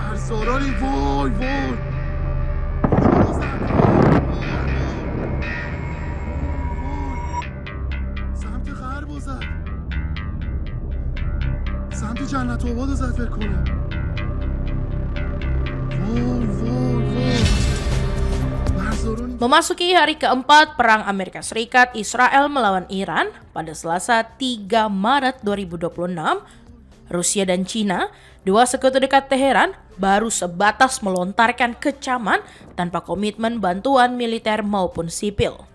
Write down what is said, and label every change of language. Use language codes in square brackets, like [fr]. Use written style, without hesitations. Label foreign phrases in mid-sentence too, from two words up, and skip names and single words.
[fa] مرزدارانی وای وای سمت غرب رو زد سمت جنت آباد رو زد فکر کنم وای وای وای مرزدارانی [id] Memasuki hari keempat Perang Amerika Serikat Israel melawan Iran pada Selasa 3 Maret 2026, Rusia dan Cina, dua sekutu dekat Teheran, baru sebatas melontarkan kecaman tanpa komitmen bantuan militer maupun sipil.